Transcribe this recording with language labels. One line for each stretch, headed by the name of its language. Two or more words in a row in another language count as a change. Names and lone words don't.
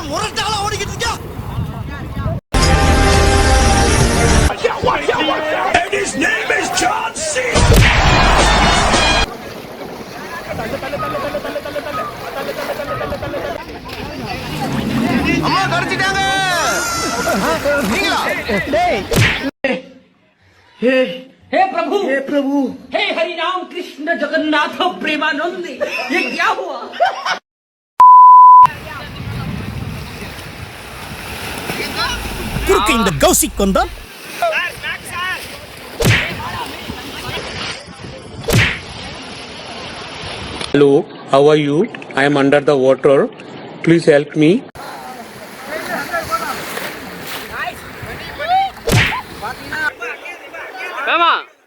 Tamil: முரட்டால ஓடிக்கிட்டு இருக்கா. அம்மா கடிச்சிட்டாங்க. நீங்களா?
Hindi: हे प्रभु हे हरि राम कृष्ण जगन्नाथ प्रेमानंद ये क्या हुआ
Tamil: குறுக்கு இந்த கௌசிக் வந்தா
English: Hello, how are you? I am under the water. Please help me. Come on.